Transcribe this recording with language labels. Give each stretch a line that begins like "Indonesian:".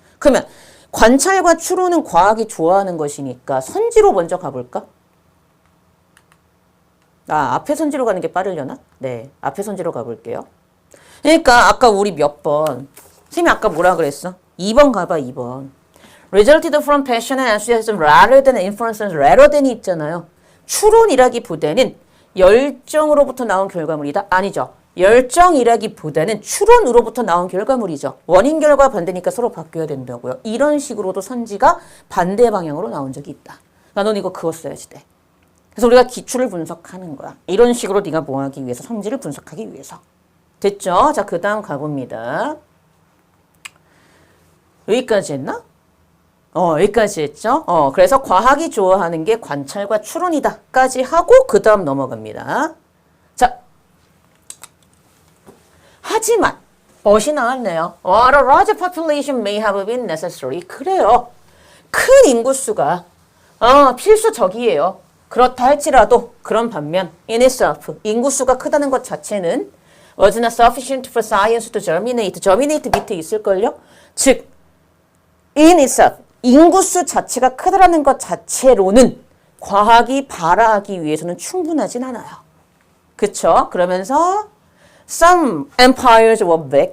Korean: 그러면 관찰과 추론은 과학이 좋아하는 것이니까 선지로 먼저 가볼까? 앞에 선지로 가는 게 빠르려나? 네, 앞에 선지로 가볼게요. 그러니까 아까 우리 몇 번, 선생님이 아까 뭐라 그랬어? 2번 가봐, 2번.
English: Resulted from passion and enthusiasm rather than inference rather than 이 있잖아요.
Korean: 추론이라기보다는 열정으로부터 나온 결과물이다? 아니죠. 열정이라기보다는 추론으로부터 나온 결과물이죠. 원인 결과 반대니까 서로 바뀌어야 된다고요. 이런 식으로도 선지가 반대 방향으로 나온 적이 있다. 넌 이거 그거 써야지 돼. 그래서 우리가 기출을 분석하는 거야. 이런 식으로 네가 뭐 하기 위해서? 성질을 분석하기 위해서. 됐죠? 자, 그 다음 가봅니다. 여기까지 했나? 여기까지 했죠? 그래서 과학이 좋아하는 게 관찰과 추론이다. 까지 하고 그 다음 넘어갑니다. 자, 하지만 멋이 나왔네요.
English: What a large population may have been necessary.
Korean: 그래요. 큰 인구수가 필수적이에요.
English: 그렇다 할지라도 그런 반면 in itself 인구수가 크다는 것 자체는 was not sufficient for science to germinate.
Korean: germinate 밑에 있을걸요? 즉 in itself 인구수 자체가 크다라는 것 자체로는 과학이 발화하기 위해서는 충분하진 않아요. 그쵸?
English: 그러면서 some empires were big.